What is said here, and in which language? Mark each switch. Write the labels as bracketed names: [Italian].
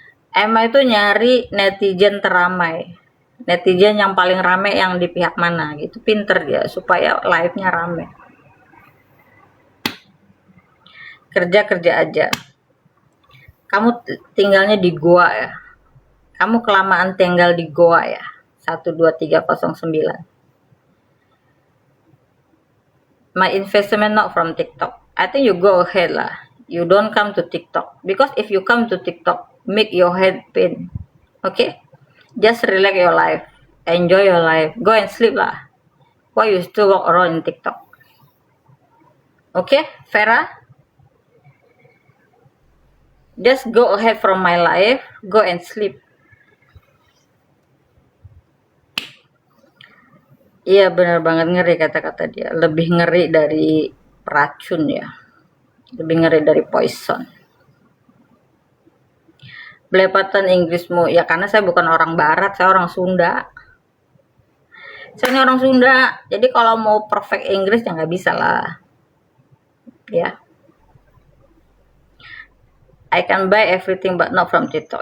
[Indonesian] Emma itu nyari netizen teramai. Netizen yang paling rame yang di pihak mana gitu. Pinter dia supaya live-nya rame. Kerja aja. Kamu tinggalnya di goa ya. Kamu kelamaan tinggal di goa ya. 12309. [English] My investment not from TikTok. I think you go ahead lah. You don't come to TikTok. Because if you come to TikTok, make your head pain. Okay? Just relax your life. Enjoy your life. Go and sleep lah. Why you still walk around in TikTok? Okay, Vera? Just go ahead from my life. Go and sleep. [Indonesian] Iya benar banget, ngeri kata-kata dia. Lebih ngeri dari racun ya. Lebih ngeri dari poison. Belepatan Inggrismu. Ya karena saya bukan orang barat, saya orang Sunda. Saya ini orang Sunda. Jadi kalau mau perfect Inggris ya nggak bisa lah. Ya. [English] I can buy everything but not from TikTok.